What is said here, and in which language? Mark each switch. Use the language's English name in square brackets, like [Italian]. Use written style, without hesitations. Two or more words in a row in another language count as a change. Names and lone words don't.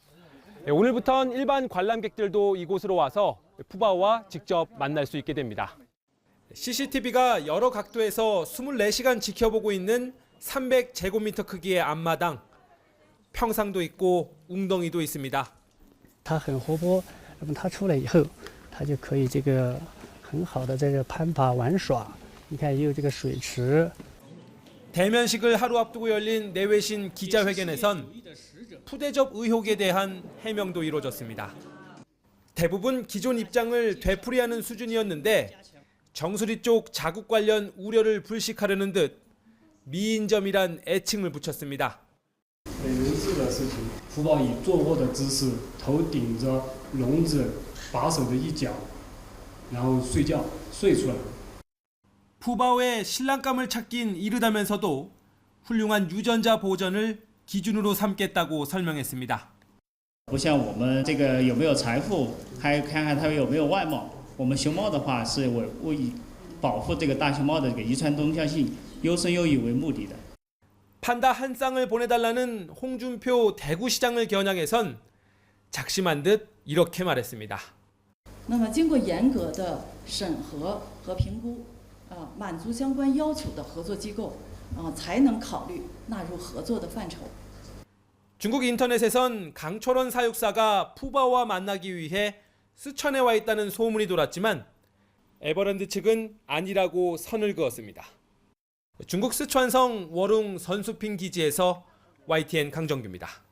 [Korean] 오늘부턴 일반 관람객들도 이곳으로 와서 푸바오와 직접 만날 수 있게 됩니다. CCTV가 여러 각도에서 24시간 지켜보고 있는 300제곱미터 크기의 앞마당. 평상도 있고 웅덩이도 있습니다. [Chinese] 它很活泼，那么它出来以后，它就可以这个很好的这个攀爬玩耍。你看也有这个水池。 [Korean] 대면식을 하루 앞두고 열린 내외신 기자회견에선 푸대접 의혹에 대한 해명도 이루어졌습니다. 대부분 기존 입장을 되풀이하는 수준이었는데 정수리 쪽 자국 관련 우려를 불식하려는 듯 미인점이란 애칭을 붙였습니다. [Chinese] 很人事的事情，福宝以坐卧的姿势，头顶着笼子把手的一角，然后睡觉，睡出来。 [Korean] 푸바오의 신랑감을 찾긴 이르다면서도 훌륭한 유전자 보전을 기준으로 삼겠다고 설명했습니다. [Chinese] 不像我们这个有没有财富，还看看它有没有外貌。我们熊猫的话是为以保护这个大熊猫的这个遗传多样性优生优育为目的的。 [Korean] 판다 한 쌍을 보내달라는 홍준표 대구시장을 겨냥해선 작심한 듯 이렇게 말했습니다. [Chinese] 那么经过严格的审核和评估，满足相关要求的合作机构，才能考虑纳入合作的范畴。 [Korean] 중국 인터넷에선 강철원 사육사가 푸바오와 만나기 위해 쓰촨에 와 있다는 소문이 돌았지만 에버랜드 측은 아니라고 선을 그었습니다. 중국 쓰촨성 워룽 선수핑 기지에서 YTN 강정규입니다.